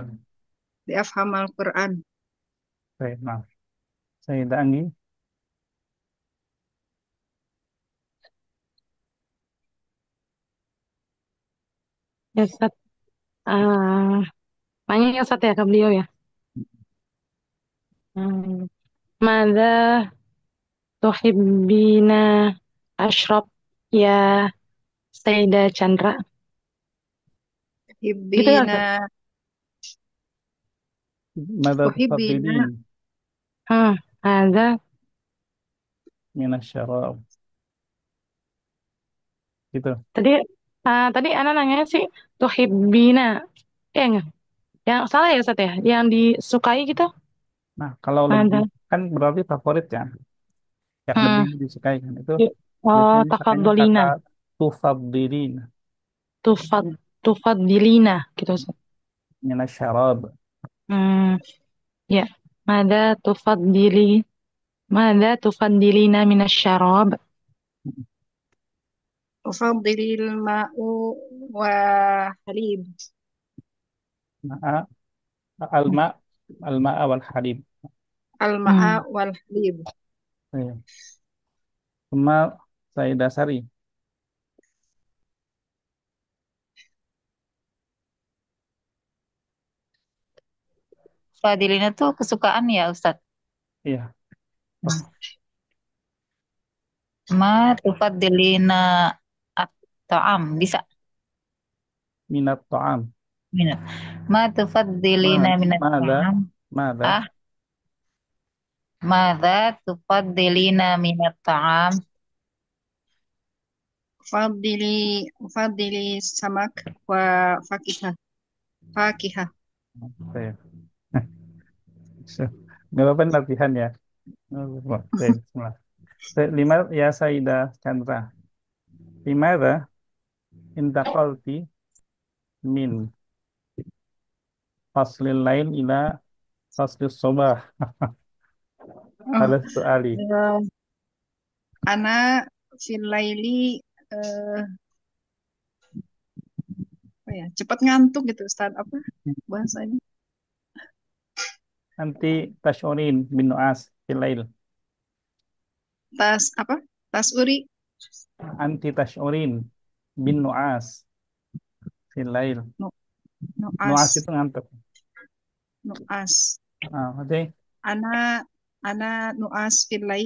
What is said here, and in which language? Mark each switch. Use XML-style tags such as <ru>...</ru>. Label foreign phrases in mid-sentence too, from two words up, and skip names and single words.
<ar>لأفهم القرآن.</ar> <id>Oke, nah, saya dangi. Ya, Ustaz. Ah, tanya ya, Ustaz ya ke beliau ya.</id> <ar>Hmm. ماذا تحبين أشرب يا سيدة Chandra.</ar> <id>Gitu ya,</id> <ar>Hibbina,</ar> <id>Ustaz?</id> <ar>Mada uhibbina, tufaddilin</ar> <id>Ada.</id> <ar>minasyarab. Gitu.</ar> <id>Tadi tadi Ana nanya sih tuhibbina. Enggak. Yang salah ya, Ustaz ya? Yang disukai gitu? Nah, kalau lebih, Ada. kan berarti favorit kan. Yang lebih Hmm. disukai kan. Itu Oh, biasanya pakainya kata</id> <ar>tafaddolina. tufaddilin Tufad, tufaddilina gitu, Ustaz. minasyarab. Hmm. Ya. ماذا تفضلي. ماذا تفضلين من الشراب. أفضل الماء و حليب. ماء، الما، الماء والحليب. Al-ma'a Hmm. والحليب.</ar> <id>Iya. Cuma saya dasari. Fadilina tuh kesukaan ya Ustadz. Iya. Hmm.</id> <ar>ما تفضلين الطعام.</ar> <id>Bisa.</id> <ar>من الطعام. Minat. ما تفضلين من Mada, ta'am. mada, Ah, ماذا تفضلين من الطعام. أفضل سمك وفاكهة. Fakihah.</ar> <id>saya. Nggak apa-apa ini latihan ya.</id> <ar>Baik, بسم الله. لما يا سيدة Chandra. لماذا انتقلت من فصل الليل إلى فصل الصباح. Oh,</ar> <id>Ada soali.</id> <ar>eh, أنا في الليل</ar> <id>apa ya? Cepat ngantuk gitu Ustaz. Apa bahasanya?</id> <ar>أنتِ تشعرين بالنعاس في الليل.</ar> <id>Tas apa? Tas uri,</id> <ar>أنتِ تشعرين بالنعاس في الليل. no, Nu'as noas,</ar> <id>itu ngantuk.</id> <ar>noas.</ar> <id>Ah, oke.</id> <ar>أنا أنا نعاس في الليل</ar>